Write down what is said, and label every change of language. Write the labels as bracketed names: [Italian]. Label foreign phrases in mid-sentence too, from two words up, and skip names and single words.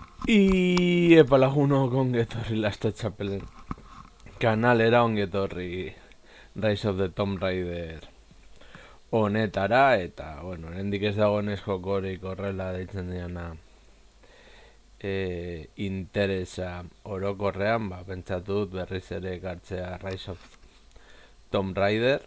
[Basque] Y epalaguno ongetorri Last Chapelen kanalera ongetorri Rise of the Tomb Raider honetara, eta, bueno, hendik ez dagoenez jokorik horrela deitzen diana interesa orokorrean, pentsatu dut berriz ere ekartzea Rise of Tomb Raider.